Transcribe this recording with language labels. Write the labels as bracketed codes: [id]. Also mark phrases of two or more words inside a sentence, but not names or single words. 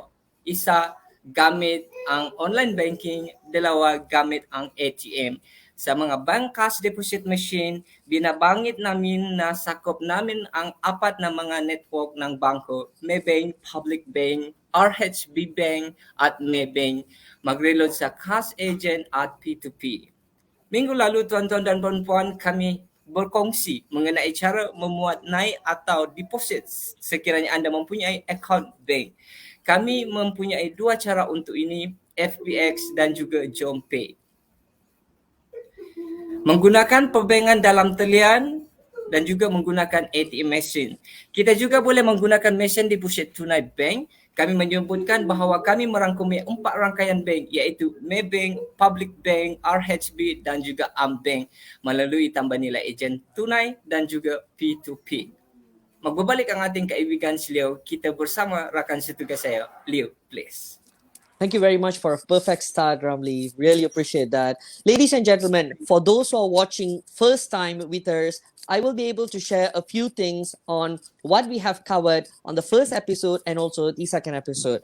[tl] Isa, gamit ang [en] online banking, [tl] dalawa, gamit ang ATM. Sa mga [en] bank cash deposit machine, [tl] binabangit namin na sakop namin ang apat na mga network ng bangko, Maybank, Public Bank, RHB Bank at Maybank. Mag-reload sa cash agent at P2P. [ms] Minggu lalu tuan-tuan dan puan-puan kami berkongsi mengenai cara memuat naik atau deposit sekiranya anda mempunyai account bank. Kami mempunyai dua cara untuk ini, FPX dan juga JompPay. Menggunakan perbankan dalam talian dan juga menggunakan [en] ATM machine. [ms] Kita juga boleh menggunakan mesin deposit tunai bank. Kami menyebutkan bahawa kami merangkumi 4 rangkaian bank iaitu Maybank, Public Bank, RHB dan juga Bank melalui tambah nilai ejen tunai dan juga P2P. [tl] Magbabalik ang ating kaibigan si Leo. [ms] Kita bersama rakan setugas saya. [en] Leo, please. Thank you very much for a perfect start, Ramli. Really appreciate that. Ladies and gentlemen, for those who are watching first time with us, I will be able to share a few things on what we have covered on the first episode and also the second episode.